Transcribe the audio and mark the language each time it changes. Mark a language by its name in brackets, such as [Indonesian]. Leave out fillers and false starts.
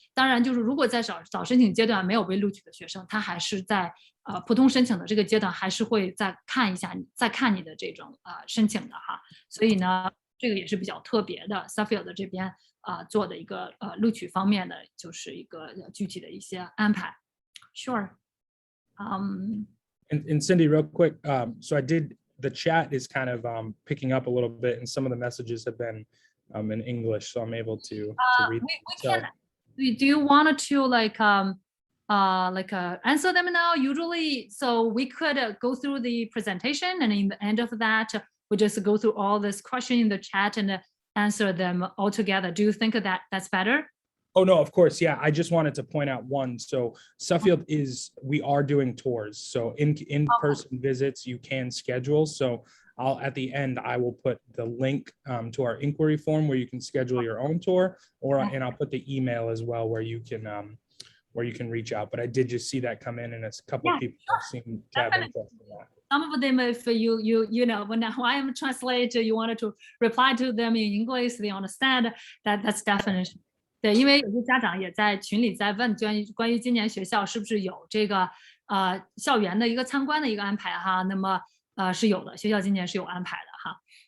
[Chinese] 当然就是如果在早申请阶段没有被录取的学生，他还是在普通申请的这个阶段还是会再看一下再看你的这种申请的哈。所以呢这个也是比较特别的 Suffield 这边做的一个录取方面的就是一个具体的一些安排。 [English] Sure. And Cindy, real quick, so the chat is kind of picking up a little bit, and some of the messages have been in English, so I'm able to read. Do you want to answer them now? Usually, so we could go through the presentation, and in the end of that, we just go through all this question in the chat and answer them all together. Do you think that that's better? Oh, no, of course. Yeah, I just wanted to point out one. So Suffield we are doing tours. So in-person visits you can schedule. So at the end, I will put the link to our inquiry form where you can schedule your own tour, and I'll put the email as well where you can reach out. But I did just see that come in, and a couple of people seem to have interest in that. Some of them, if you know, when I am translating, you wanted to reply to them in English, they understand that's definitely. [Chinese] 对，因为有些家长也在群里在问关于今年学校是不是有这个校园的一个参观的一个安排哈。那么是有的，学校今年是有安排的哈。